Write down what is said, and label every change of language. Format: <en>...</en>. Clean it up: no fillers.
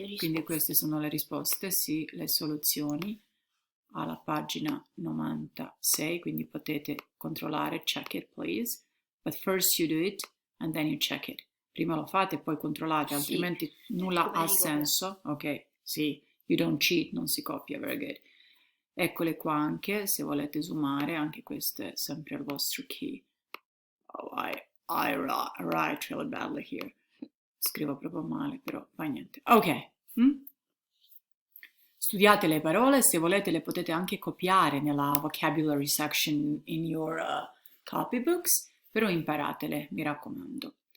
<it>Quindi queste sono le risposte, sì, le soluzioni alla pagina 96, quindi potete controllare,</it> <en>check it please, but first you do it and then you check it.</en> <it>Prima lo fate e poi controllate, altrimenti nulla ha senso. Ok, sì,</it> <en>you don't cheat,</en> <it>non si copia,</it> <en>very good.</en> <it>Eccole qua anche, se volete zoomare, anche questo è sempre il vostro key.</it> <en>Oh, I write really badly here.</en> <it>Scrivo proprio male, però fa niente. Ok. Studiate le parole, se volete le potete anche copiare nella</it> <en>vocabulary section in your copybooks,</en> <it>però imparatele, mi raccomando.</it>